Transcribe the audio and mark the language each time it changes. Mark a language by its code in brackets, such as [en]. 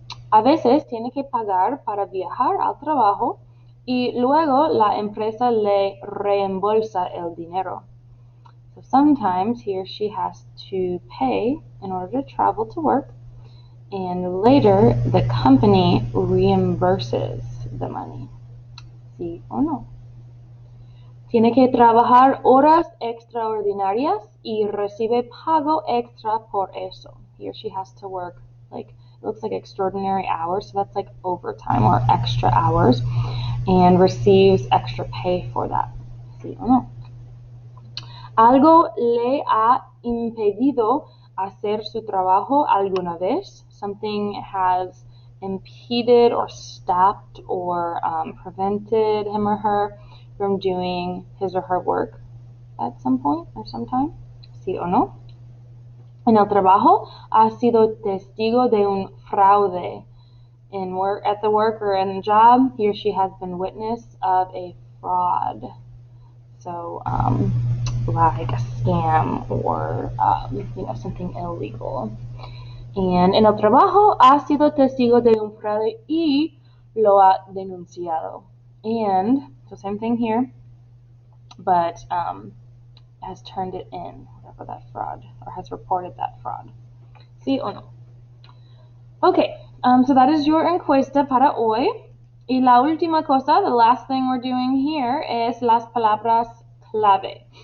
[es] A veces tiene que pagar para viajar al trabajo y luego la empresa le reembolsa el dinero. [en] So sometimes he or she has to pay in order to travel to work, and later the company reimburses the money. [es] ¿Sí o no? Tiene que trabajar horas extraordinarias y recibe pago extra por eso. [en] He or she has to work like, it looks like extraordinary hours, so that's like overtime or extra hours, and receives extra pay for that. [es] ¿Sí o no? ¿Algo le ha impedido hacer su trabajo alguna vez? [en] Something has impeded or stopped or prevented him or her from doing his or her work at some point or sometime? ¿Sí o no? [es] En el trabajo ha sido testigo de un fraude. [en] At the work or in the job, he or she has been witness of a fraud. So, like a scam or, something illegal. [es] And en el trabajo ha sido testigo de un fraude y lo ha denunciado. [en] And, so same thing here, but has turned it in, whatever that fraud, or has reported that fraud. ¿Sí o no? Okay, so that is your encuesta para hoy. Y la última cosa, the last thing we're doing here is las palabras clave.